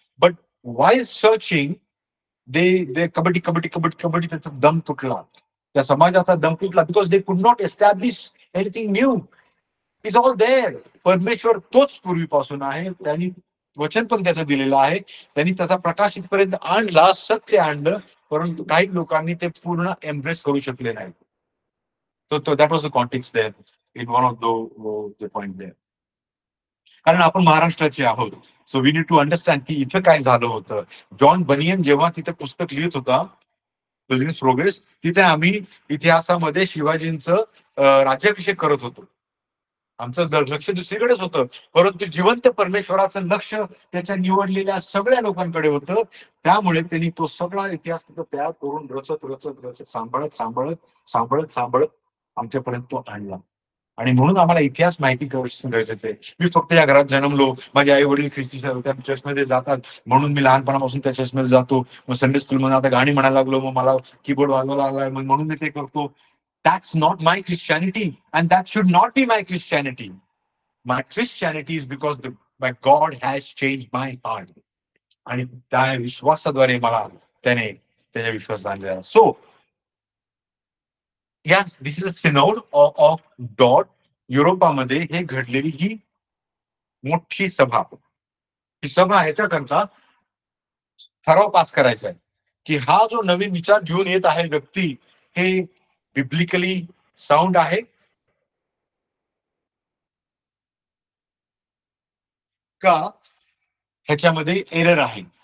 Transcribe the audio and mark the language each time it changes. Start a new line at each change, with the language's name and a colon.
English: but while searching they kabaddi kabaddi kabaddi kabaddi
Marathi: त्याचा दम तुटला, त्या समाजाचा दम तुटला,
English: Because they could not establish anything new. Is all there.
Marathi: परमेश्वर तोच पूर्वीपासून आहे, त्यांनी वचन पण त्याचं दिलेलं आहे, त्यांनी त्याचा प्रकाश इथपर्यंत आणला, सत्य आणलं, परंतु काही लोकांनी ते पूर्ण एम्ब्रेस करू शकले नाही.
English: So that was the context there in one of the point there.
Marathi: कारण आपण महाराष्ट्राचे आहोत,
English: so we need to understand
Marathi: की इथं काय झालं होतं. जॉन बनियन जेव्हा तिथे पुस्तक लिहित होता, बिझनेस प्रोग्रेस, तिथे आम्ही इतिहासामध्ये शिवाजींचं राज्याभिषेक करत होतो. आमचं लक्ष दुसरीकडेच होतं, परंतु जिवंत परमेश्वराचं लक्ष त्याच्या निवडलेल्या सगळ्या लोकांकडे होतं. त्यामुळे त्यांनी तो सगळा इतिहास तिथं तयार करून रचत रचत रचत सांभाळत सांभाळत सांभाळत सांभाळत आमच्यापर्यंत तो आणला. आणि म्हणून आम्हाला इतिहास माहिती गरजेचं आहे. मी फक्त या घरात जन्मलो, माझे आई वडील ख्रिस्ती त्या चर्चमध्ये जातात म्हणून मी लहानपणापासून त्या चर्चमध्ये जातो, मग संडे स्कूलमध्ये आता गाणी म्हणायला लागलो, मग मला कीबोर्ड वाजवायला लागलाय म्हणून मी ते करतो.
English: That's not my Christianity, and that should not be my Christianity. My Christianity is because my God has changed my heart.
Marathi: आणि त्या विश्वासाद्वारे मला त्याने त्याच्या विश्वास आणलेला.
English: So yes, this is a synod of God.
Marathi: युरोपामध्ये हे घडलेली ही मोठी सभा. ही सभा ह्याच्याकरता ठराव पास करायचा आहे की हा जो नवीन विचार घेऊन येत आहे व्यक्ती, हे बिब्लिकली साऊंड आहे का, ह्याच्यामध्ये एरर आहे.